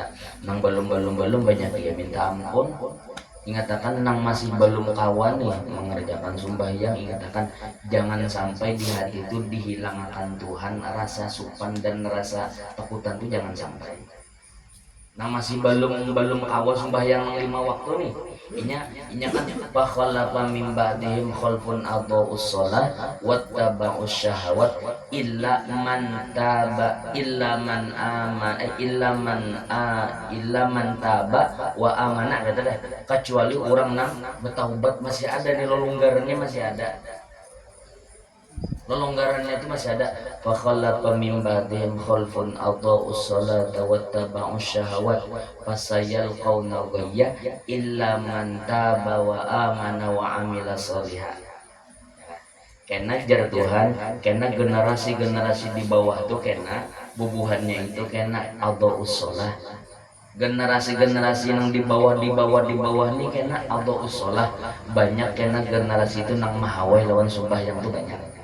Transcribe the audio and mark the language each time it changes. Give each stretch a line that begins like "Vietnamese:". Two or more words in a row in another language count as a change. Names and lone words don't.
Banjar: Nang belum banyak dia minta ampun. Ingatakan nang masih belum kawan nih mengerjakan sembahyang, ingatakan jangan sampai di hati itu dihilangkan Tuhan rasa supan dan rasa takutan itu, jangan sampai. Nah masih belum awal sembahyang 5 waktu nih, inya kan
Arabic: فخلف من بعدهم خلف أضاعوا الصلاة واتبعوا الشهوات إلا من تاب إلا من تاب وآمن,
Banjar: kata dah, kecuali orang nang bertaubat masih ada nih, longgarannya masih ada, longgarannya itu masih ada.
Arabic: فخلف من بعدهم خلف أضاعوا الصلاة واتبعوا الشهوات فسوف يلقون غيا إلا من تاب وآمن وعمل صالحا.
Banjar: Kena jar Tuhan, kena generasi di bawah tuh kena bubuhannya itu kena
Arabic: أضاعوا الصلاة.
Banjar: Generasi yang di bawah nih kena
Arabic: أضاعوا الصلاة.
Banjar: Banyak kena generasi itu nang mahawai lawan sembahyang tuh banyak.